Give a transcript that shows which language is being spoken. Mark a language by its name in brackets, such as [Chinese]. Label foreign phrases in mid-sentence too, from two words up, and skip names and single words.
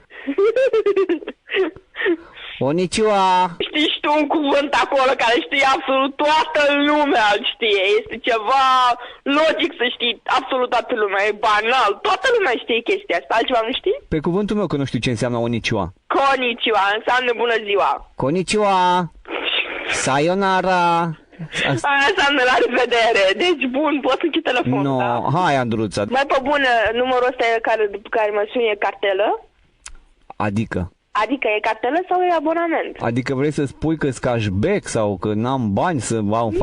[Romanian] Konnichiwa. Știi și tu un cuvânt acolo care știe absolut toată lumea, îl știe. Este ceva logic să știi absolut toată lumea. E banal. Toată lumea știe chestia asta. Altceva nu știi? Pe cuvântul meu că nu știu ce înseamnă Konnichiwa. Konnichiwa înseamnă bună ziua. Konnichiwa. Sayonara. Aia înseamnă la revedere. Deci bun, poți închide telefonul. No, da? hai Andruța. Mai pe bună, numărul ăsta după care mă suni e cartelă? Adică? Adică e cartelă sau e abonament? Adică vrei să spui că-s cashback sau că n-am bani să fac...